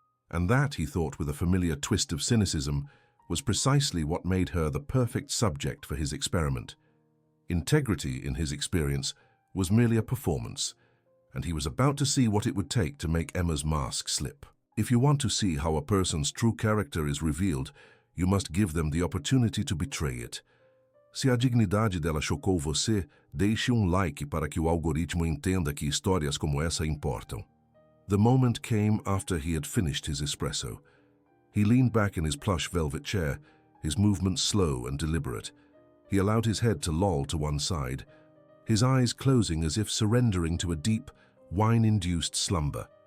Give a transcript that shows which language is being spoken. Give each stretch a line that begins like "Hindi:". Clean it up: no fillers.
English: And that, he thought with a familiar twist of cynicism, was precisely what made her the perfect subject for his experiment. Integrity, in his experience, was merely a performance, and he was about to see what it would take to make Emma's mask slip. If you want to see how a person's true character is revealed, you must give them the opportunity to betray it.
Portuguese: Se a dignidade dela chocou você, deixe like para que o algoritmo entenda que histórias como essa importam.
English: The moment came after he had finished his espresso. He leaned back in his plush velvet chair, his movements slow and deliberate. He allowed his head to loll to one side, his eyes closing as if surrendering to a deep, wine-induced slumber.